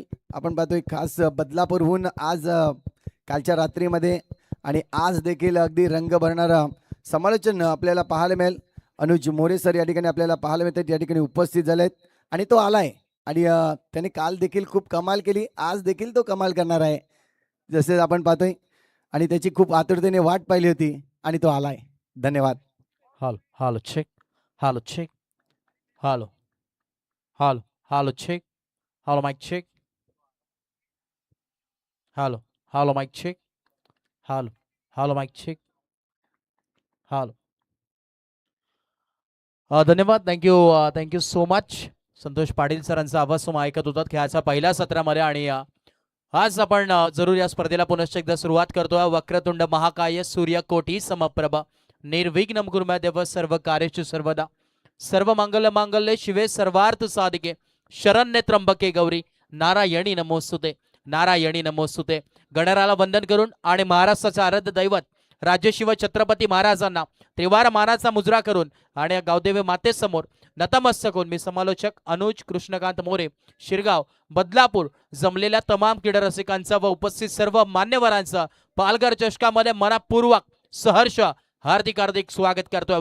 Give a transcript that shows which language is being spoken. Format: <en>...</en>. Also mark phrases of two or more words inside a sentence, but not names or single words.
<mr>आपण पाहतोय खास बदलापूरहून आज कालच्या रात्रीमध्ये आणि आज देखील अगदी रंग भरणारा समालोचन आपल्याला पाहायला मिळेल. अनुज मोरे सर या ठिकाणी आपल्याला पाहायला मिळतात, या ठिकाणी उपस्थित झालेत आणि तो आलाय आणि त्याने काल देखील खूप कमाल केली, आज देखील तो कमाल करणार आहे जसे आपण पाहतोय आणि त्याची खूप आतुरतेने वाट पाहिली होती आणि तो आलाय. धन्यवाद.</mr> <en>Hello, check. Hello, check. Hello, check. Hello, mic check. Hello, mic check. Hello, mic check. Hello.</en> <mr>धन्यवाद.</mr> <en>thank you so much.</en> <mr>संतोष पाटील सरांचा आवाज तुम्ही ऐकत होतात खेळाच्या पहिल्या सत्रामध्ये आणि आज आपण जरूर या स्पर्धेला पुनश्च एकदा सुरुवात करतोय.</mr> <sa>वक्रतुंड महाकाय सूर्यकोटी समप्रभ निर्विघ्नं कुर्मे देव सर्व कार्येषु सर्वदा सर्व मांगल्ये शिवे सर्वार्थ साधिके शरण्ये त्र्यंबके गौरी नारायणी नमोस्तुते. नारायणी नमोस्तुते.</sa> <mr>गणराला वंदन करून आणि महाराष्ट्राचा आराध्य दैवत राजशिव छत्रपती महाराजांना त्रिवार मानाचा मुजरा करून आणि गावदेवी मातेसमोर नतमस्तक होऊन मी समालोचक अनुज कृष्णकांत मोरे शिरगाव बदलापूर जमलेल्या तमाम क्रीडा रसिकांचा व उपस्थित सर्व मान्यवरांचा पालघर चषकामध्ये मनपूर्वक सहर्ष हार्दिक स्वागत करतोय.</mr>